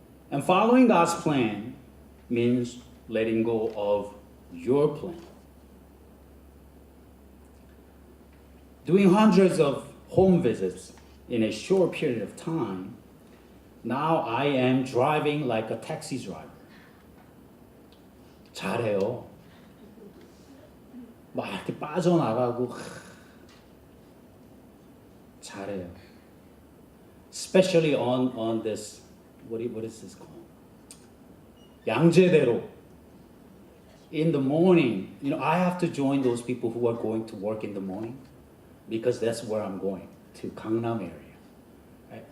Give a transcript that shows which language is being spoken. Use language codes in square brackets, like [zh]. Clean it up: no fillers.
[en] And following God's plan means letting go of your plan. Doing hundreds of home visits in a short period of time, now I am driving like a taxi driver. [ko] 잘해요. 막 이렇게 빠져나가고 잘해요. [en] Especially on this what is this called? [ko] 양재대로. [en] In the morning, I have to join those people who are going to work in the morning because that's where I'm going, to Gangnam area. Right?